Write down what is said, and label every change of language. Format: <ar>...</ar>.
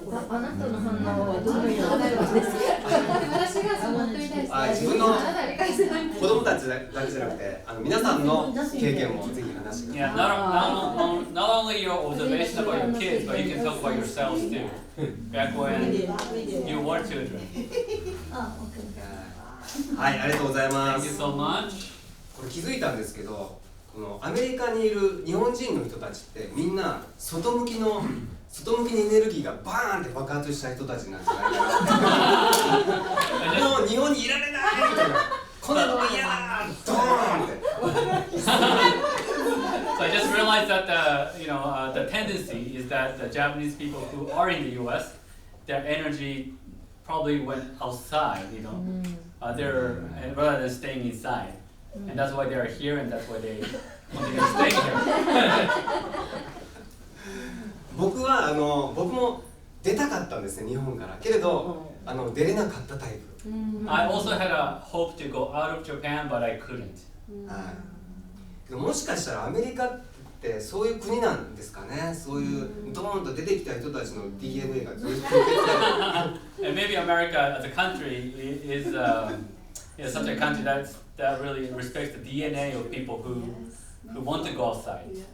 <ja>あなたの反応はどのようなですか？私がその本当に対して自分の子供たちだけじゃなくて、皆さんの経験もぜひ話してください。</ja> <en>Yeah, not only your observation about your kids, but you can talk about yourselves too. Back when you were children.</en> <ja>はい、ありがとうございま</ja> <en>Thank you</en> <ja>す。</ja> <en>so much.</en> <ja>これ気づいたんですけど、このアメリカにいる日本人の人たちってみんな外向きにエネルギーがバーンって爆発した人たちなんじゃないかな。もう日本にいられないみたいな。この子が嫌だドーンって。</ja> <en>So I just realized that the tendency is that the Japanese people who are in the U.S., their energy probably went outside, they're rather than staying inside, and that's why they are here, and that's why they continue to stay here.</en> <ja>僕も出たかったんですね、日本から。けれど出れなかったタイプ。</ja> <en>I also had a hope to go out of Japan, but I couldn't.</en> <ja>けどもしかしたらアメリカってそういう国なんですかね。そういうドーンと出てきた人たちの DNA がずっと受け継がれてる。</ja> <en>And maybe America as a country is such a country that really respects the DNA of people who want to go outside.</en>